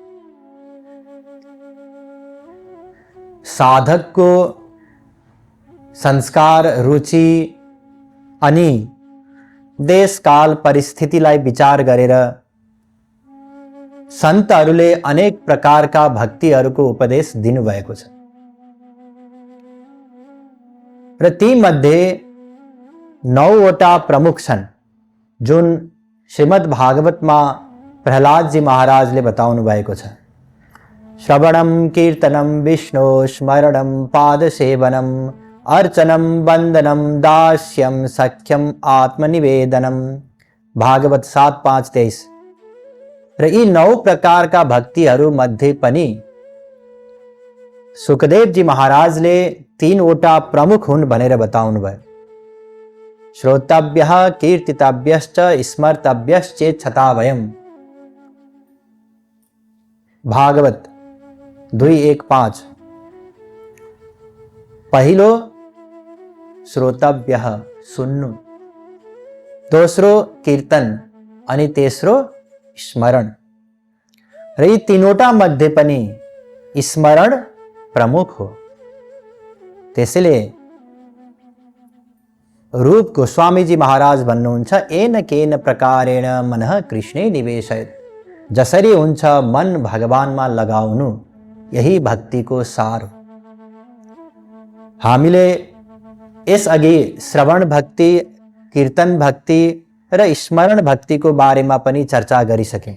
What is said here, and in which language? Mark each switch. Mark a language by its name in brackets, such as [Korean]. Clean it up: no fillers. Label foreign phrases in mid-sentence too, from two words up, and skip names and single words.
[Nepali] साधकको संस्कार, रुचि अनि देशकाल परिस्थितिलाई विचार गरेर सन्तहरूले अनेक प्रकारका भक्तिहरूको उपदेश दिनुभएको छ र ती मध्ये 9वटा प्रमुख छन् जुन श्रीमद् भागवतमा प्रहलादजी महाराजले बताउनु भएको छ। [Sanskrit] श्रवणम कीर्तनम विष्णु स्मरणम पादसेवनम अर्चनम वंदनम दास्यम सख्यम आत्मनिवेदनम। [Nepali] भागवत 7:5-23। र यी 9 प्रकारका भक्तिहरू मध्ये पनि सुखदेवजी महाराजले 3वटा प्रमुख हुन् भनेर बताउनु भयो। [Sanskrit] श्रोतव्यः कीर्तितव्यश्च स्मर्तव्यश्चेच्छता वयम्। [Nepali] भागवत 2:1-5। पहिलो श्रोतव्यः, सुन्नु, दोस्रो कीर्तन अनि तेस्रो स्मरण। र यी 3वटा मध्ये पनि स्मरण प्रमुख हो। त्यसैले रूप गोस्वामीजी महाराज भन्नुहुन्छ, [Sanskrit] एन केन प्रकारेण मनः कृष्णे निवेशयत्। [Nepali] जसरी हुन्छ मन भगवानमा लगाउनु, यही भक्तिको सार हो। हामीले यसअघि श्रवण भक्ति, कीर्तन भक्ति र स्मरण भक्तिको बारेमा पनि चर्चा गरिसके।